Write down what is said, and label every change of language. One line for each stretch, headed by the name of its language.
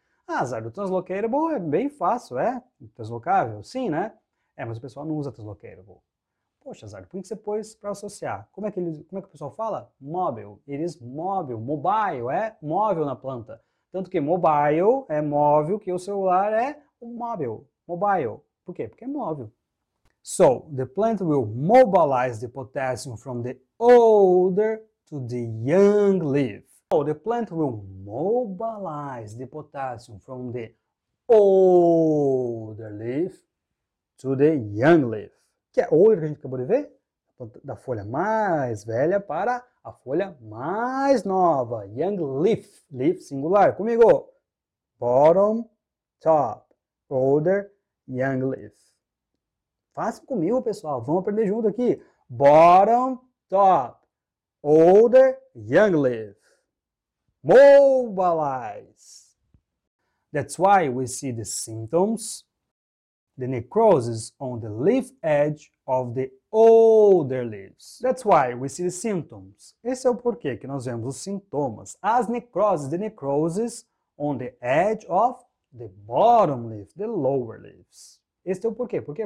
Portuguese: Ah, Zardo, translocatable é bem fácil, é? Translocável? Sim, né? Mas o pessoal não usa translocatable. Poxa, Zardo, por que você pôs para associar? Como é que o pessoal fala? Mobile.
English: It is mobile.
Portuguese: Mobile é móvel na planta. Tanto que mobile é móvel, que o celular é móvel. Mobile. Por quê? Porque é móvel.
English: So, the plant will mobilize the potassium from the older to the young leaf. So, the plant will mobilize the potassium from the older leaf to the young leaf.
Portuguese: Que é older que a gente acabou de ver? Da folha mais velha para a folha mais nova.
English: Young leaf. Leaf singular. Comigo. Bottom, top.
Portuguese: Older, young leaf. Faça comigo, pessoal. Vamos aprender junto aqui.
English: Bottom, top. Older, young leaf. Mobilize. That's why we see the symptoms, the necrosis on the leaf edge of the older leaves. That's why we see the symptoms.
Portuguese: Esse é o porquê que nós vemos os sintomas. As necroses,
English: the necrosis on the edge of the bottom leaf, the lower leaves.
Portuguese: Esse é o porquê. Por quê?